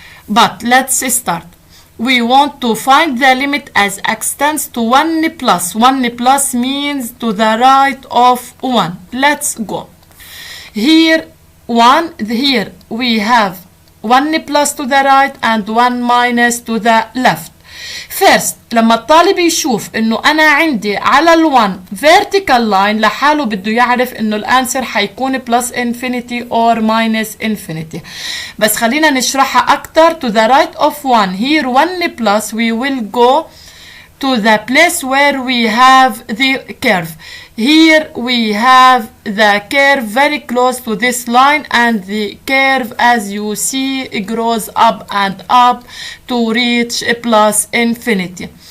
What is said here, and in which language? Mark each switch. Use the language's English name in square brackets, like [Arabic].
[English] But let's start. We want to find the limit as x tends to 1 plus. 1 plus means to the right of 1. Let's go. Here 1, here we have 1 plus to the right and 1 minus to the left. [Arabic] First لما الطالب يشوف انه انا عندي على ال1 vertical line لحاله بده يعرف انه الانسر حيكون [English] plus infinity or minus infinity. [Arabic] بس خلينا نشرحها اكتر. [English] To the right of 1, here 1 plus, we will go to the place where we have the curve. here we have the curve very close to this line, and the curve, as you see, grows up and up to reach plus infinity.